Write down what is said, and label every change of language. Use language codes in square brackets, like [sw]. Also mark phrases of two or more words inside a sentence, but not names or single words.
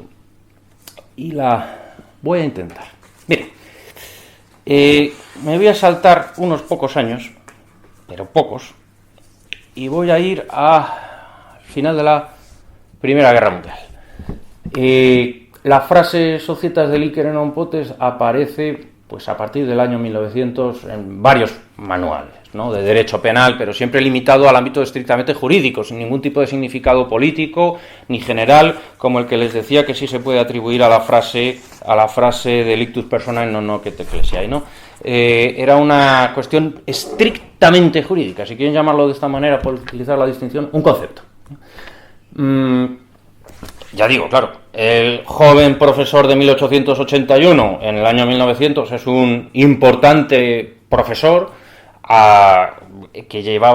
[es] Y la voy a intentar. Mire, me voy a saltar unos pocos años, pero pocos, y voy a ir al final de la Primera Guerra Mundial. La frase [la] Societas delinquere non potest [es] aparece pues a partir del año 1900 en varios manuales, ¿no?, de derecho penal, pero siempre limitado al ámbito estrictamente jurídico, sin ningún tipo de significado político ni general, como el que les decía que sí se puede atribuir a la frase [la] delictus personae non nocet ecclesiae, [es] ¿no? Era una cuestión estrictamente jurídica, si quieren llamarlo de esta manera, por utilizar la distinción, un concepto. Ya digo, claro, el joven profesor de 1881 en el año 1900 es un importante profesor que llevaba